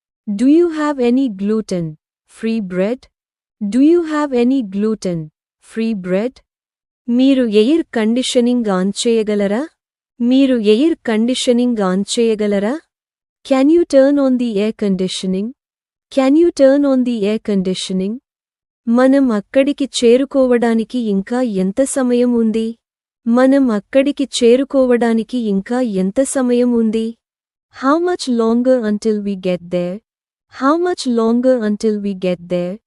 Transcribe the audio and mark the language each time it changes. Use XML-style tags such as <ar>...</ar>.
<en>Do you have any gluten-free bread? Do you have any gluten-free bread?</en> <te>మీరు air conditioning on చేయగలరా? మీరు air conditioning on చేయగలరా?</te> <en>Can you turn on the air conditioning? Can you turn on the air conditioning?</en> <te>మనం అక్కడికి చేరుకోవడానికి ఇంకా ఎంత సమయం ఉంది? మనం అక్కడికి చేరుకోవడానికి ఇంకా ఎంత సమయం ఉంది?</te> <en>How much longer until we get there? How much longer until we get there?</en>